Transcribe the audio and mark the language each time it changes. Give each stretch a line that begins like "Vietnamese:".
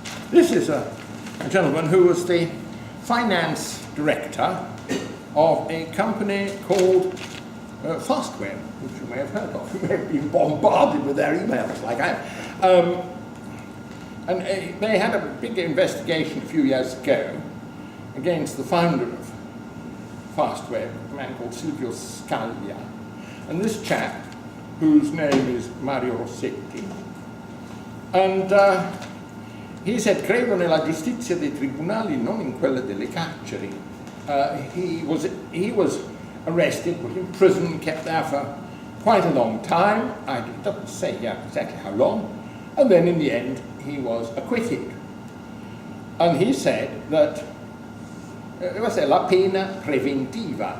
English: This is a gentleman who was the finance director of a company called Fastweb, which you may have heard of. You may have been bombarded with their emails like I am. And they had a big investigation a few years ago against the founder of Fastweb, a man called Silvio Scaglia. And this chap, whose name is Mario Rossetti, and he said,
Italian: credo nella giustizia dei tribunali, non in quella delle carceri.
English: He was arrested, put in prison, kept there for quite a long time. It doesn't say here exactly how long. And then in the end, he was acquitted. And he said that it was
Italian: la pena preventiva.